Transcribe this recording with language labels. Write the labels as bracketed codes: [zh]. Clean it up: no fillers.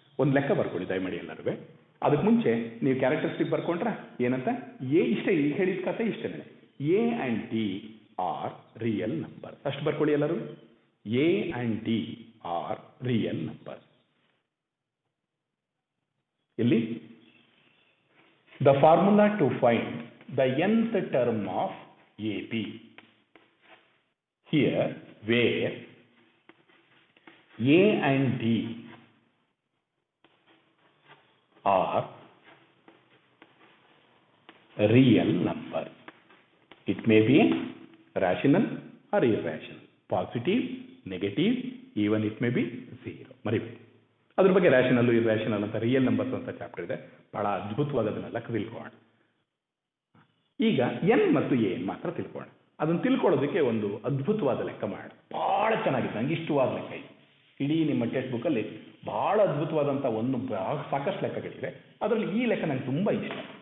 [kn] ಒಂದು ಲೆಕ್ಕ ಬರ್ಕೊಳ್ಳಿ ದಯಮಾಡಿ ಎಲ್ಲರೂ. ಅದಕ್ಕೆ ಮುಂಚೆ ನೀವು ಕ್ಯಾರೆಕ್ಟರಿಸ್ಟಿಕ್ ಬರ್ಕೊಂಡ್ರೆ ಏನಂತ, ಎ ಇಷ್ಟೇ, ಈಗ ಹೇಳಿದ ಕತೆ ಇಷ್ಟೇ, [en] A and D are real numbers. [kn] ಅಷ್ಟು ಬರ್ಕೊಳ್ಳಿ ಎಲ್ಲರೂ. [en] A and D are real numbers. ಇಲ್ಲಿ the formula to find the nth term of AP. Here where A and D are real numbers. It may be rational or irrational, positive, negative, even it may be zero. [kn] ಮರಿಬೇಡಿ, ಅದ್ರ ಬಗ್ಗೆ ರ್ಯಾಷನಲ್ಲು irrational ಅಂತ real numbers ಅಂತ chapter ಇದೆ, ಬಹಳ ಅದ್ಭುತವಾದದನ್ನೆಲ್ಲ ತಿಳ್ಕೊಳ್ಳೋಣ. ಈಗ N ಮತ್ತು AN ಮಾತ್ರ ತಿಳ್ಕೊಳ್ಳೋಣ. ಅದನ್ನು ತಿಳ್ಕೊಳ್ಳೋದಕ್ಕೆ ಒಂದು ಅದ್ಭುತವಾದ ಲೆಕ್ಕ ಮಾಡೋಣ. ಭಾಳ ಚೆನ್ನಾಗಿದೆ, ನಂಗೆ ಇಷ್ಟವಾದ ಲೆಕ್ಕ ಇದೆ. ಇಡೀ ನಿಮ್ಮ ಟೆಕ್ಸ್ಟ್ ಬುಕ್ಕಲ್ಲಿ ಭಾಳ ಅದ್ಭುತವಾದಂಥ ಸಾಕಷ್ಟು ಲೆಕ್ಕಗಳಿವೆ, ಅದರಲ್ಲಿ ಈ ಲೆಕ್ಕ ನಂಗೆ ತುಂಬ ಇಷ್ಟ.